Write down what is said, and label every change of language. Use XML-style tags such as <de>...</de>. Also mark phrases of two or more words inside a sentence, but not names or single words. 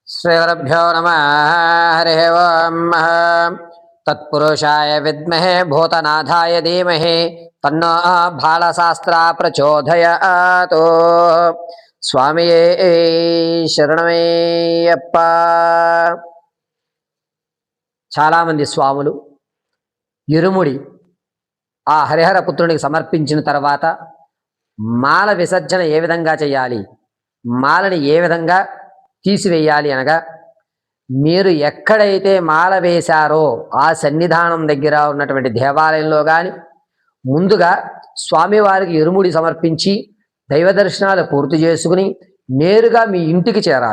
<sa>श्रीगुरुभ्यो नमः। हरिः ओम्। तत्पुरुषाय विद्महे भूतनाथाय धीमहि तन्नो बालशास्त्रा प्रचोदयात्।</sa> <te>స్వామియే శరణమయ్యప్ప. చాలామంది స్వాములు ఇరుముడి ఆ హరిహర పుత్రునికి సమర్పించిన తర్వాత మాల విసర్జన ఏ విధంగా చేయాలి, మాలని ఏ విధంగా తీసివేయాలి అనగా, మీరు ఎక్కడైతే మాల వేశారో ఆ సన్నిధానం దగ్గర ఉన్నటువంటి దేవాలయంలో కానీ ముందుగా స్వామివారికి ఇరుముడి సమర్పించి దైవ దర్శనాలు పూర్తి చేసుకుని నేరుగా మీ ఇంటికి చేరాలి.</te>